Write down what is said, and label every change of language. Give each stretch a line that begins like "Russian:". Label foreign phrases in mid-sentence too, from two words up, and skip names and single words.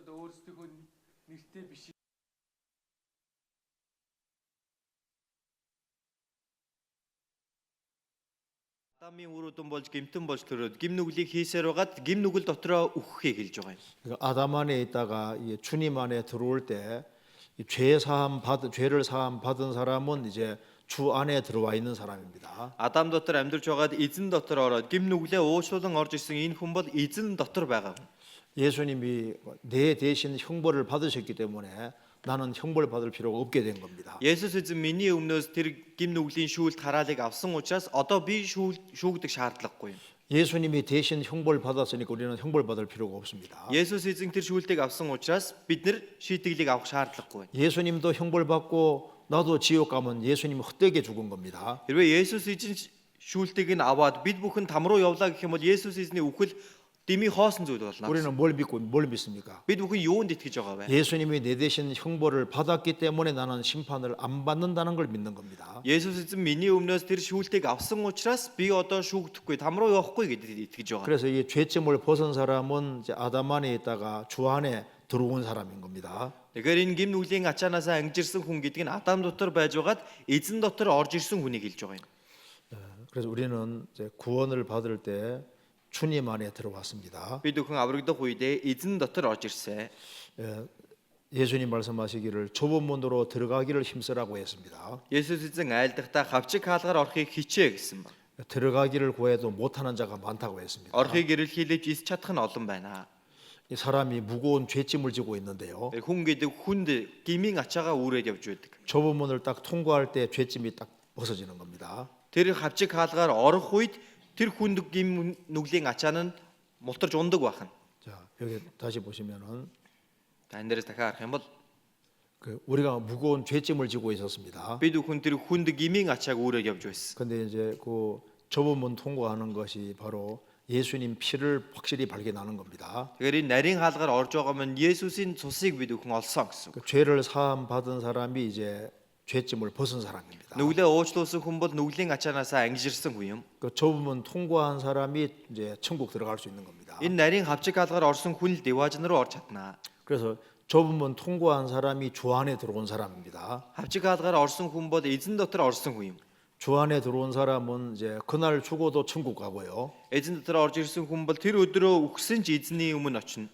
Mongolian: өөрсдөө нэртэй биш. Адамын үр өдөн болж гэмтэн болж төрөөд гим нүглийг хийсээр байгаад гим нүгэл дотроо үхэхийг хэлж байгаа юм.
Korean: 그러니까 아담 안에 있다가 이 주님 안에 들어올 때 죄를 사함 받은 사람은 이제 주 안에 들어와 있는 사람입니다.
Mongolian: Адам дотор амьдарч байгаад эзэн дотор ороод гим нүглээ уучлуулан орж ирсэн энэ хүн бол эзэн дотор байгаа хүн.
Korean: 예수님이 내 대신 형벌을 받으셨기 때문에 나는 형벌 받을 필요가 없게 된 겁니다.
Mongolian: Есүс эзэн миний өмнөөс тэр гим нүглийн шүүлт хараалыг авсан учраас одоо би шүүгдэх шаардлагагүй юм.
Korean: 예수님이 대신 형벌 받았으니까 우리는 형벌 받을 필요가 없습니다.
Mongolian: Есүс эзэн тэр шүүлтийг авсан учраас бид нар шийтгэлийг авах шаардлагагүй.
Korean: 예수님도 형벌 받고 나도 지옥 가면 예수님 헛되게 죽은 겁니다.
Mongolian: Хэрвээ Есүс эзэн шүүлтийг нь аваад бид бүхэн там руу явлаа гэх юм бол Есүс эзний үхэл дэмий хоосон зүйл болно.
Korean: 우리는 뭘 믿습니까?
Mongolian: Бид бүхэн юунд итгэж байгаа вэ?
Korean: 예수님이 내 대신 형벌을 받았기 때문에 나는 심판을 안 받는다는 걸 믿는 겁니다.
Mongolian: Есүс эзэн миний өмнөөс тэр шүүлтийг авсан учраас би одоо шүүгдэхгүй, там руу явахгүй гэдэгт итгэж байгаа.
Korean: 그래서 이 죄점을 벗은 사람은 이제 아담 안에 있다가 주 안에 들어온 사람인 겁니다.
Mongolian: Тэгэхээр энэ гим нүглийн ачаанаас ангижирсан хүн гэдэг нь Адам дотор байж байгаад эзэн дотор орж ирсэн хүнийг хэлж байгаа юм.
Korean: 그래서 우리는 이제 구원을 받을 때 주님 안에 들어왔습니다.
Mongolian: Бид бүхэн аврагдах үедээ эзэн дотор орж ирсэн.
Korean: 예수님 말씀하시기를 좁은 문으로 들어가기를 힘쓰라고 했습니다.
Mongolian: Есүс эзэн айлдахдаа хавчиг хаалгаар орохыг хичээ гэсэн баг.
Korean: 들어가기를 구해도 못하는 자가 많다고 했습니다.
Mongolian: Орохыг эрэлхийлж ис чадах нь олон байна.
Korean: 이 사람이 무거운 죄짐을 지고 있는데요.
Mongolian: Хүн гэдэг хүнд гмийн ачаагаа үүрээд явж байдаг.
Korean: 좁은 문을 딱 통과할 때 죄짐이 딱 벗어지는 겁니다.
Mongolian: Тэр хавчиг хаалгаар орох үед тэр хүнд гим нүглийн ачаа нь мултарж ундаг байна.
Korean: 자, 여기 다시 보시면은
Mongolian: Тань дээрээс дахиад харах юм бол
Korean: 우리가 무거운 죄짐을 지고 있었습니다.
Mongolian: бид бүхэн тэр хүнд гмийн ачааг үүрээд явж байсан.
Korean: 근데 이제 그 좁은 문 통과하는 것이 바로 예수님 피를 확실히 발견하는 겁니다.
Mongolian: Тэгэхээр энэ нарийн хаалгаар орж байгаа маань Есүсийн цусыг бид бүхэн олсон гэсэн.
Korean: 그 죄를 사함 받은 사람이 이제 죄짐을 벗은 사람입니다.
Mongolian: Нүглээ уучлуулсан хүн бол нүглийн ачаанаас ангижирсан хүн юм.
Korean: 그 좁은 문 통과한 사람이 이제 천국 들어갈 수 있는 겁니다.
Mongolian: Энэ нарийн хавчиг хаалгаар орсон хүн л деважн руу орж чадна.
Korean: 그래서 좁은 문 통과한 사람이 주 안에 들어온 사람입니다.
Mongolian: Хавчиг хаалгаар орсон хүн бол эзэн дотор орсон хүн юм.
Korean: 주 안에 들어온 사람은 이제 그날 죽어도 천국 가고요.
Mongolian: Эзэн дотор орж ирсэн хүн бол тэр өдрөө үхсэн ч эзний өмнө очино.